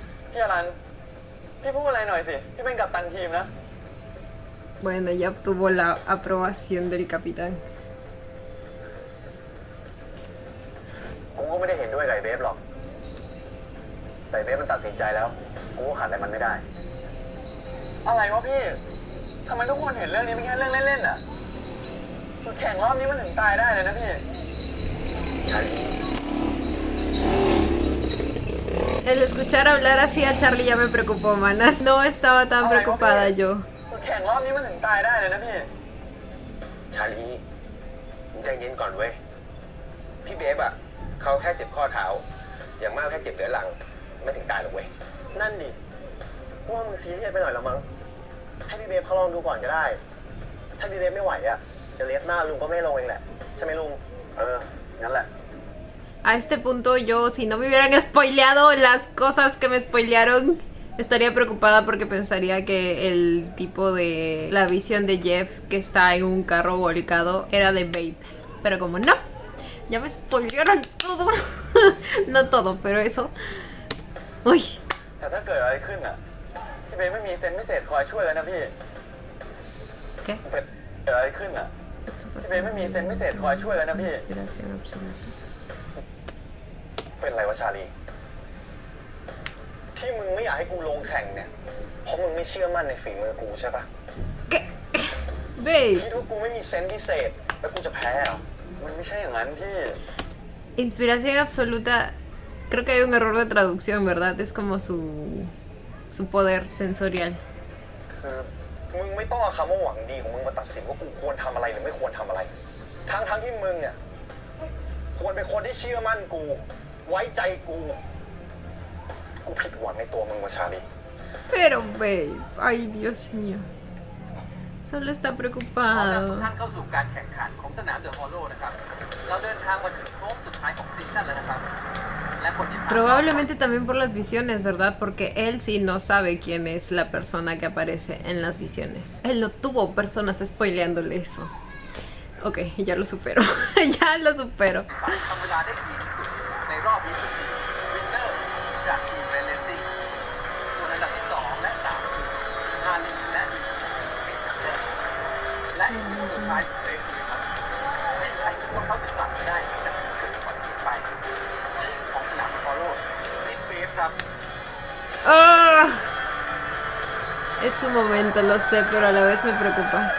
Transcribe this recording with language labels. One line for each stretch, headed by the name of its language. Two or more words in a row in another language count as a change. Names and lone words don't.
Thai: พี่อรันพี่พูดอะไรหน่อยสิพี่เป็นกัปตันทีมนะ
Spanish: Bueno, ya obtuvo la aprobación del capitán.
Thai: กูก็ไม่ได้เห็นด้วยกับไอ้เบฟหรอกแต่เบฟมันตัดสินใจแล้วกูก็ขัดอะไรมันไม่ได้ อะไรวะพี่ทำไมทุกคนเห็นเรื่องนี้เป็นแค่เรื่องเล่นๆอ่ะแข่งรอบนี้มันถึงตายได้เลยนะพี่ใช่
Spanish: El escuchar hablar así a Charlie ya me preocupó, manas. No estaba tan preocupada yo.
Thai: แข่งรอบนี้มันถึงตายได้เลยนะพี่ชาลีมึงใจเย็นก่อนเว้ยพี่เบฟอ่ะเขาแค่เจ็บข้อเท้าอย่างมากแค่เจ็บเรื้อรังไม่ถึงตายหรอกเว้ยนั่นดิว่ามึงซีเรียสไปหน่อยละมั้งให้พี่เบฟเขาลองดูก่อนก็ได้ถ้าพี่เบฟไม่ไหวอ่ะจะเลสหน้าลุงก็ไม่ลงเองแหละใช่ไหมลุงงั้นแหละ
Spanish: A este punto yo, si no me hubieran spoileado las cosas que me spoilearon, estaría preocupada porque pensaría que el tipo de la visión de Jeff que está en un carro volcado era de Babe. Pero como no, ya me spoilearon todo. No todo, pero eso. Uy.
Thai: แต่ถ้าเกิดอะไรขึ้นอ่ะพี่เบฟไม่มีเซนพิเศษคอยช่วยแล้วนะพี่
Spanish: ¿Qué?
Thai: เกิดอะไรขึ้นอ่ะพี่เบฟไม่มีเซนพิเศษคอยช่วยแล้วนะพี่
Spanish: Inspiración absoluta.
Thai: เป็นไรวะชาลีที่มึงไม่อยากให้กูลงแข่งเนี่ยเพราะมึงไม่เชื่อมั่นในฝีมือกูใช่ปะ
Spanish: ¿Qué? Babe.
Thai: คิดว่ากูไม่มีเซนส์พิเศษแล้วกูจะแพ้เหรอมันไม่ใช่อย่างนั้นพี่
Spanish: Inspiración absoluta. Creo que hay un error de traducción, ¿verdad? Es como su poder sensorial.
Thai: คือมึงไม่ต้องเอาคำว่าหวังดีของมึงมาตัดสินว่ากูควรทำอะไรหรือไม่ควรทำอะไรทั้งที่มึงเนี่ยควรเป็นคนที่เชื่อมั่นกูไว้ใจกูผิดหวังในตัวมึงวะชาลี
Spanish: Pero, babe. Ay, Dios mío. Solo está
Thai: ขอต้อนรับทุก
Spanish: preocupado.
Thai: ท่านเข้าสู่การแข่งขันของสนามเดอะฮอลโลนะครับ เราเดินทางมาถึงโค้งสุดท้ายของซีซั่นแล้วนะครับ และคนที่ผ่าน
Spanish: Probablemente también por las visiones, ¿verdad? Porque él sí no sabe quién es la persona que aparece en las visiones. Él no tuvo personas spoileándole eso. Ok, ya lo supero. Ya lo supero.
Thai: ทำเวลาได้ดีที่สุดในรอบนี้คือวินเนอร์จากทีมเรลเลซิ่งส่วนอันดับที่ 2 และ 3 คือฮาริและเป็นคันเดอร์และสุดท้ายสุดเร็วครับไม่มีใครคิดว่าเขาจะกลับมาได้จากที่เกิดก่อนที่ไปของสนามเดอะฮอลโลนิดเบฟครับ ¡Ah!
Spanish: Es su momento, lo sé, pero a la vez me preocupa.